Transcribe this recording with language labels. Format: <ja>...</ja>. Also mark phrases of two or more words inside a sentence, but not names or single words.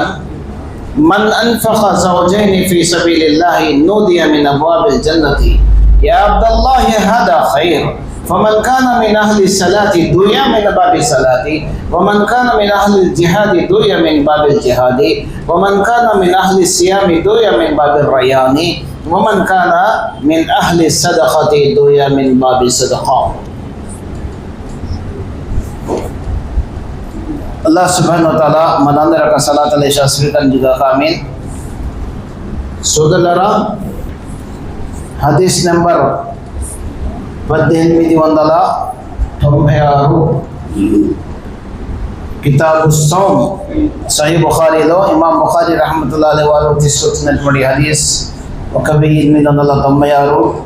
<ar>من أنفق زوجين في سبيل الله نودي من أبواب الجنة يا عبد الله هذا خير، فمن كان من أهل الصلاة دعي من باب الصلاة، ومن كان من أهل الجهاد دعي من باب الجهاد، ومن كان من أهل الصيام دعي من باب الريان، ومن كان من أهل الصدقة دعي من باب الصدقة. الله سبحانه وتعالى</ar> <te>మనందరి యొక్క సలాతులు స్వీకరించుగా ఆమీన్. సోదరులారా, హదీస్ నెంబర్ 1896 కితాబు సౌమ్ సహీహ్ బుఖారీలో ఇమాం బుఖారీ</te> <ar>رحمة الله عليه</ar> <te>వారు తీసుకొచ్చినటువంటి హదీస్ 1896.</te>